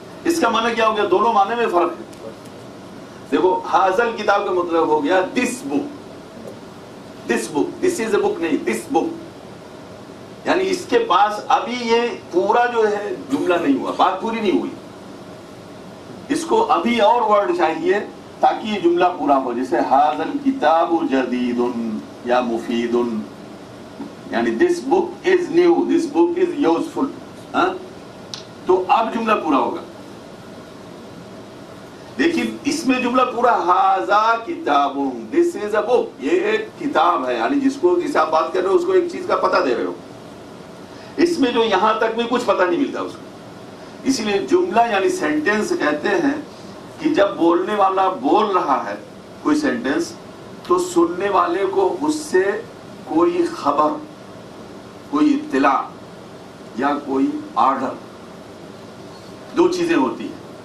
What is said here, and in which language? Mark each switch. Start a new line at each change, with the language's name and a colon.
Urdu: اس کا معنی کیا ہو گیا؟ دونوں معنی میں فرق ہے. دیکھو
Arabic: ہاذا الکتاب
Urdu: کا مطلب ہو گیا
English: this book, this book, this is a book
Urdu: نہیں,
English: This book.
Urdu: یعنی اس کے پاس ابھی یہ پورا جو ہے جملہ نہیں ہوا, بات پوری نہیں ہوئی. اس کو ابھی اور ورڈ چاہیے تاکہ یہ جملہ پورا ہو. جیسے
Arabic: ھذا الکتاب جدید
Urdu: یا مفید, یعنی
English: This book is new, this book is useful.
Urdu: تو اب جملہ پورا ہوگا. لیکن اس میں جملہ پورا
Arabic: ھذا کتاب,
English: this is a book,
Urdu: یہ ایک کتاب ہے, یعنی جسے آپ بات کر رہے ہو اس کو ایک چیز کا پتہ دے رہے ہو. اس میں جو یہاں تک بھی کچھ پتہ نہیں ملتا اس کو. اسی لیے جملہ یعنی سینٹینس کہتے ہیں کہ جب بولنے والا بول رہا ہے کوئی سینٹینس تو سننے والے کو اس سے کوئی خبر, کوئی اطلاع یا کوئی آرڈر, دو چیزیں ہوتی ہیں.